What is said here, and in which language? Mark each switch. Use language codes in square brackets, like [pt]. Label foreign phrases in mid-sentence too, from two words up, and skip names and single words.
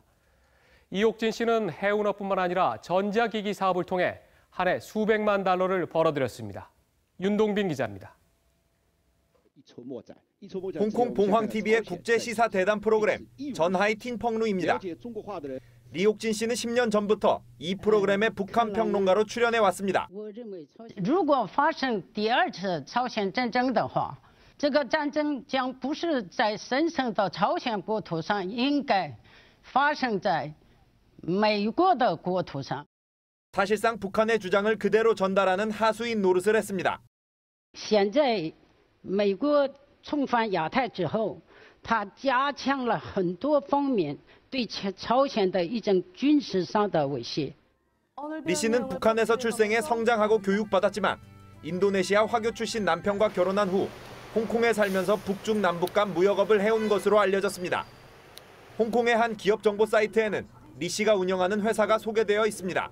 [ko] 이옥진 씨는 해운업뿐만 아니라 전자기기 사업을 통해 한 해 수백만 달러를 벌어들였습니다. 윤동빈 기자입니다. 홍콩 봉황TV의 국제시사 대담 프로그램 전하이 틴펑루입니다. 리옥진 씨는 10년 전부터 이 프로그램의 북한 평론가로 출연해 왔습니다. [zh] 如果发生第二次朝鲜战争的话，这个战争将不是在神圣的朝鲜国土上，应该发生在美国的国土上. [ko] 사실상 북한의 주장을 그대로 전달하는 하수인 노릇을 했습니다. [zh] 现在美国重返亚太之后，他加强了很多方面对朝鲜的一种军事上的威胁. [ko] 리 씨는 북한에서 출생해 성장하고 교육받았지만 인도네시아 화교 출신 남편과 결혼한 후 홍콩에 살면서 북중 남북 간 무역업을 해온 것으로 알려졌습니다. 홍콩의 한 기업 정보 사이트에는 리 씨가 운영하는 회사가 소개되어 있습니다.